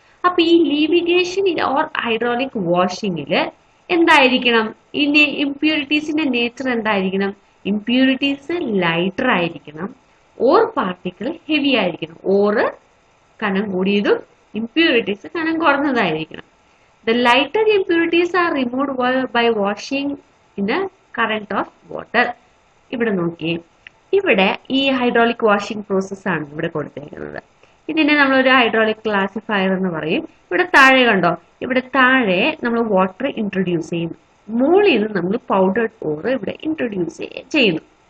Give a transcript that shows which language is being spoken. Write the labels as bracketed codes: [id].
[ml] അപ്പൊ ഈ ലീവിഗേഷൻ or hydraulic വാഷിംഗില് എന്തായിരിക്കണം? ഈ ഇംപ്യൂരിറ്റീസിന്റെ നേച്ചർ എന്തായിരിക്കണം? ഇംപ്യൂരിറ്റീസ് ലൈറ്റർ ആയിരിക്കണം, ഓർ പാർട്ടിക്കിൾ ഹെവി ആയിരിക്കണം. ഓറ് കനം കൂടിയതും ഇംപ്യൂരിറ്റീസ് കനം കുറഞ്ഞതായിരിക്കണം. [en] The lighter impurities are removed by washing in a current of water. [ml] ഇവിടെ നോക്കിയേ, ഇവിടെ ഈ ഹൈഡ്രോളിക് വാഷിംഗ് പ്രോസസ് ആണ് ഇവിടെ കൊടുത്തേക്കുന്നത്. ഇതിനെ നമ്മളൊരു ഹൈഡ്രോളിക് ക്ലാസിഫയർ എന്ന് പറയും. ഇവിടെ താഴെ കണ്ടോ, ഇവിടെ താഴെ നമ്മൾ വാട്ടർ ഇൻട്രൊഡ്യൂസ് ചെയ്യുന്നു, മുകളിൽ നിന്ന് നമ്മൾ പൗഡേർഡ് ഓർ ഇവിടെ ഇൻട്രൊഡ്യൂസ് ചെയ്യുന്നു.